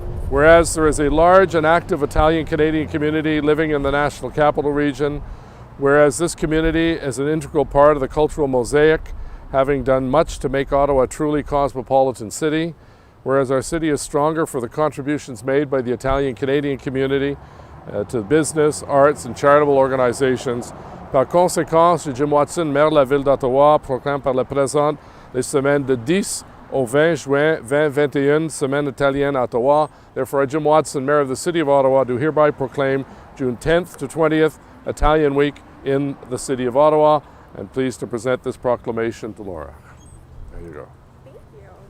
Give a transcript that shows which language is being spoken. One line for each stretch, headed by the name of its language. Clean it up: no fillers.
English: Whereas there is a large and active Italian Canadian community living in the National Capital Region, whereas this community is an integral part of the cultural mosaic, having done much to make Ottawa a truly cosmopolitan city, whereas our city is stronger for the contributions made by the Italian Canadian community to business, arts, and charitable organizations.
French: Par conséquent, Jim Watson, maire de la ville d'Ottawa, proclame par la présente les semaines de 10 au 20 juin 2021, Semaine Italienne à Ottawa.
English: Therefore, I, Jim Watson, Mayor of the City of Ottawa, do hereby proclaim June 10th to 20th Italian Week in the City of Ottawa, and pleased to present this proclamation to Laura. There you go. Thank you.